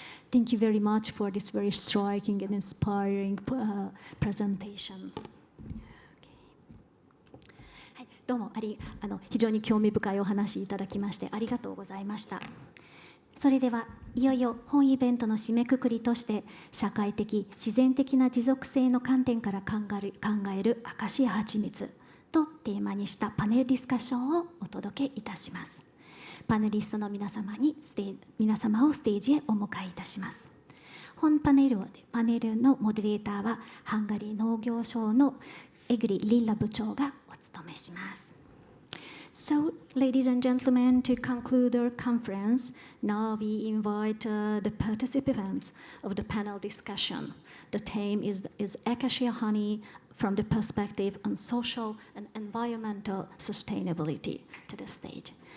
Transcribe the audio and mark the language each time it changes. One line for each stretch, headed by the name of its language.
English: Thank you very much for this very striking and inspiring presentation.
Japanese: はい、どうも非常に興味深いお話いただきましてありがとうございました。それではいよいよ本イベントの締めくくりとして社会的自然的な持続性の観点から考えるアカシア蜂蜜とテーマにしたパネルディスカッションをお届けいたします。パネリストの皆様をステージへお迎えいたします。本パネルのモデレーターはハンガリー農業省のエグリ・リッラ部長がお務めします。
English: So, ladies and gentlemen, to conclude our conference, now we invite the participants of the panel discussion. The theme is Acacia honey from the perspective on social and environmental sustainability to the stage.